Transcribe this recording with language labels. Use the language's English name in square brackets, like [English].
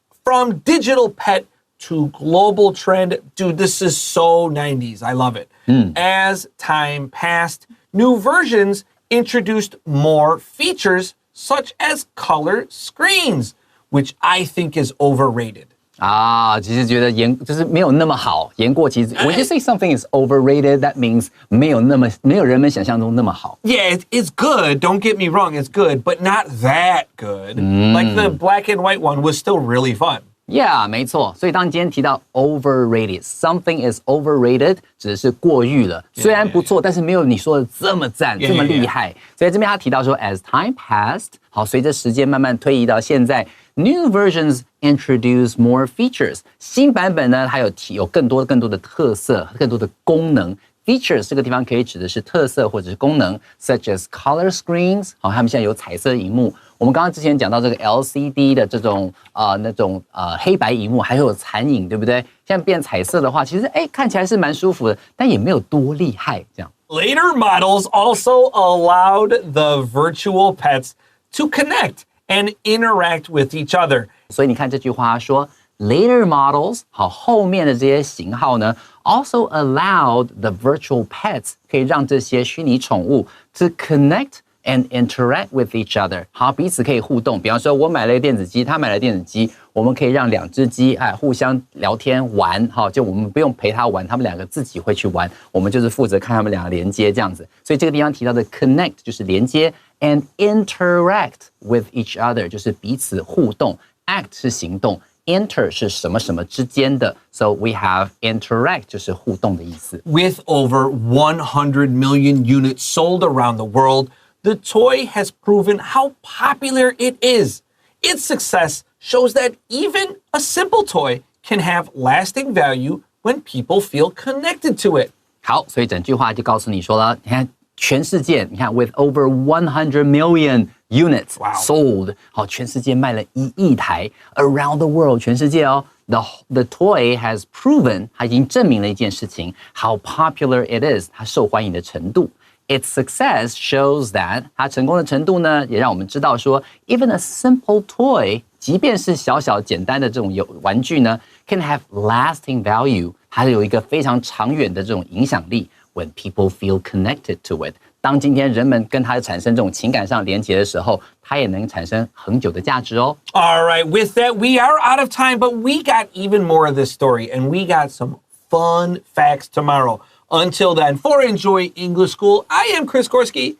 [English] From digital pet to global trend. Dude, this is so 90s. I love it. As time passed, new versions introduced more features such as color screens, which I think is overrated. [Chinese] 啊，其实觉得就是没有那么好，言过其实。 [English] When you say something is overrated, that means [Chinese] 没有人们想象中那么好。 [English] Yeah, it's good. Don't get me wrong, it's good, but not that good. Like the black and white one was still really fun. [Chinese] Yeah, 没错。所以当你今天提到 [English] overrated, something is overrated， [Chinese] 指的是过誉了。虽然不错，但是没有你说的这么赞，这么厉害。所以这边他提到说 [English] as time passed， [Chinese] 好，随着时间慢慢推移到现在 ， [English] new versions introduce more features。 [Chinese] 新版本呢，它有更多的特色，更多的功能。 Features 这个地方可以指的是特色或者是功能 ， [English] such as color screens。 [Chinese] 好，他们现在有彩色萤幕。我们刚刚之前讲到这个 LCD 的这种黑白萤幕，还有残影，对不对？现在变彩色的话，其实看起来是蛮舒服的，但也没有多厉害这样。 [English] Later models also allowed the virtual pets to connect and interact with each other. [Chinese] 所以你看这句话说 ， [English] later models [Chinese] 好，后面的这些型号呢 ， [English] also allowed the virtual pets [Chinese] 可以让这些虚拟宠物 [English] to connect。And interact with each other， [Chinese] 好，彼此可以互动。比方说，我买了电子鸡，他买了电子鸡，我们可以让两只鸡互相聊天玩，好，就我们不用陪他玩，他们两个自己会去玩，我们就是负责看他们两个连接这样子。所以这个地方提到的 connect 就是连接 ， [English] and interact with each other [Chinese] 就是彼此互动 ，act 是行动。 Inter 是什么什么之间的 ， [English] so we have interact [Chinese] 就是互动的意思。 [English] With over 100 million units sold around the world, the toy has proven how popular it is. Its success shows that even a simple toy can have lasting value when people feel connected to it. [Chinese] 好，所以整句话就告诉你说了，你看全世界，你看 [English] with over 100 million units sold， [Chinese] 好，全世界卖了1亿台 [English] around the world， [Chinese] 全世界哦。 [English] The toy has proven， [Chinese] 它已经证明了一件事情 ， [English] how popular it is， [Chinese] 它受欢迎的程度。 [English] Its success shows that [Chinese] 它成功的程度呢，也让我们知道说 ， [English] even a simple toy， [Chinese] 即便是小小简单的这种玩具呢 ， [English] can have lasting value， [Chinese] 它有一个非常长远的这种影响力。 [English] When people feel connected to it， [Chinese] 当今天人们跟它产生这种情感上连结的时候，它也能产生恒久的价值哦。 [English] All right, with that, we are out of time, but we got even more of this story, and we got some fun facts tomorrow. Until then, for Enjoy English School, I am Chris Gorski.